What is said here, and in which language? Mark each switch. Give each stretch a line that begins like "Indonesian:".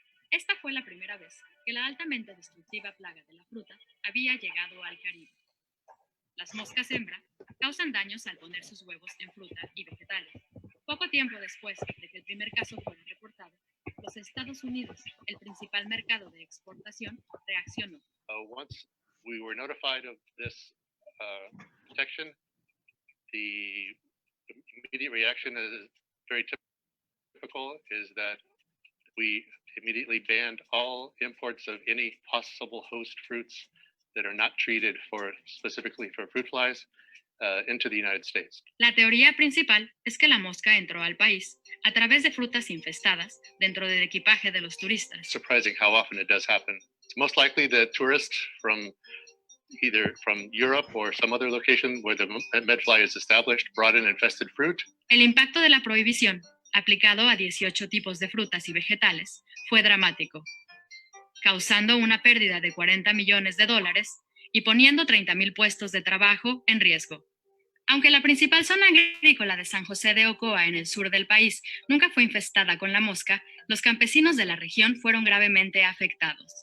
Spanish: Esta fue la primera vez que la altamente destructiva plaga de la fruta había llegado al Caribe. Las moscas hembra causan daños al poner sus huevos en fruta y vegetales. Poco tiempo después de que el primer caso fuera reportado, los Estados Unidos, el principal mercado de exportación, reaccionó.
English: Once we were notified of this detection, the immediate reaction is very typical, is that we immediately banned all imports of any possible host fruits that are not treated specifically for fruit flies into the United States.
Spanish: La teoría principal es que la mosca entró al país a través de frutas infestadas dentro del equipaje de los turistas.
English: Surprising how often it does happen. It's most likely the tourist either from Europe or some other location where the medfly is established brought in infested fruit.
Spanish: El impacto de la prohibición, aplicado a 18 tipos de frutas y vegetales, fue dramático, causando una pérdida de $40 millones y poniendo 30,000 puestos de trabajo en riesgo. Aunque la principal zona agrícola de San José de Ocoa, en el sur del país, nunca fue infestada con la mosca, los campesinos de la región fueron gravemente afectados.